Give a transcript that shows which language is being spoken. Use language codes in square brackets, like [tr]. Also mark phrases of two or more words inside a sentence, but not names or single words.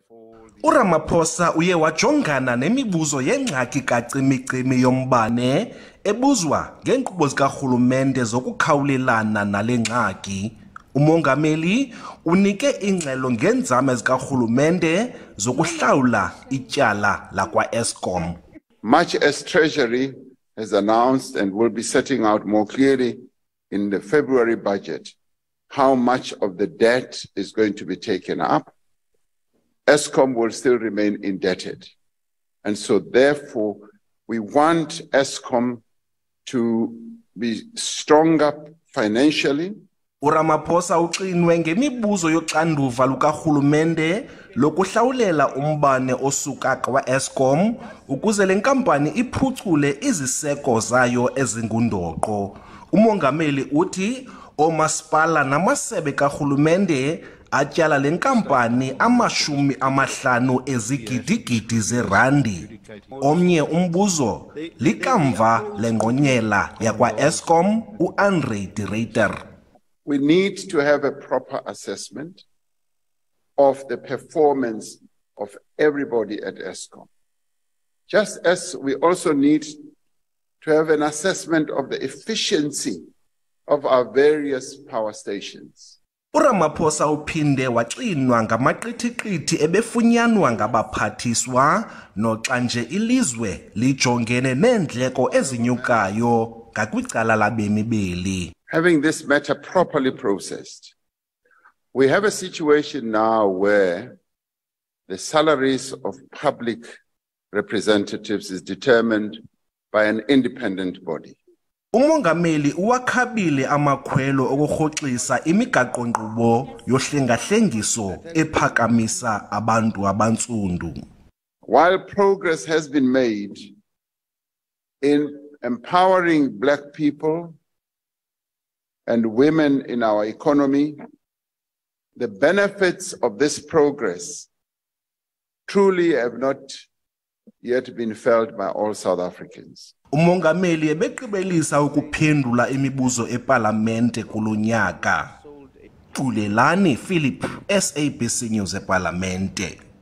[xh] uRamaphosa uye wajongana nemibuzo yengxaki kacimicimi yombane ebuzwa ngeenkqubo zikaRhulumente zokukhawulelana nale ngxaki. Umongameli unike ingxelo ngeenzame zikaRhulumente zokuhlawula ityala lakwa-Eskom. [en] Much as Treasury has announced and will be setting out more clearly in the February budget how much of the debt is going to be taken up, Eskom will still remain indebted. And so therefore, we want Eskom to be stronger financially. [xh] uRamaphosa uxinwe ngemibuzo yoxanduva lukaRhulumente lokuhlawulela umbane osuka kwa-Eskom ukuze le nkampani iphucule iziseko zayo ezingundoqo. Umongameli uthi oomasipala namasebe kaRhulumente atyala le nkampani $50 ezigidigidi zerandi. Omnye umbuzo likamva lengqonyela yakwa-Eskom uAndre Director. [en] We need to have a proper assessment of the performance of everybody at Eskom. Just as we also need to have an assessment of the efficiency of our various power stations. [xh] uRamaphosa uphinde waxinwa ngamaqithiqithi ebefunyanwa ngabaphathiswa noxa nje ilizwe lijongene neendleko ezinyukayo ngakwicala labemi beli. [en] Having this matter properly processed, we have a situation now where the salaries of public representatives is determined by an independent body. [xh] Umongameli uwakhabile amakhwelo okurhoxisa imigaqo-nkqubo yohlengahlengiso ephakamisa abantu abantsundu. [en] While progress has been made in empowering Black people and women in our economy, the benefits of this progress truly have not yet been felt by all South Africans. [xh] Umongameli ebeqibelisa ukuphendula imibuzo epalamente kulo nyaka. Tulelani Philip, SABC News epalamente.